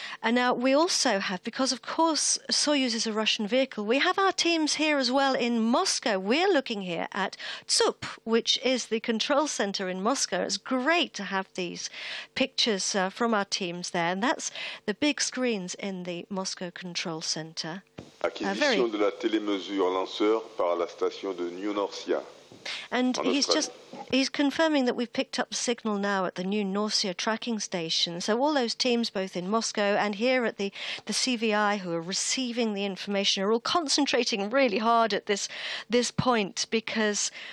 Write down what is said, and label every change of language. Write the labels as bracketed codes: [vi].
[en] And now we also have, because of course Soyuz is a Russian vehicle, we have our teams here as well in Moscow. We're looking here at TSUP, which is the control center in Moscow. It's great to have these pictures from our teams there, and that's the big screens in the Moscow control center. [fr] Acquisition de la télémesure lanceur par la station de New Norcia. [en] And he's confirming that we've picked up the signal now at the new Norcia tracking station. So all those teams, both in Moscow and here at the CVI, who are receiving the information, are all concentrating really hard at this point, because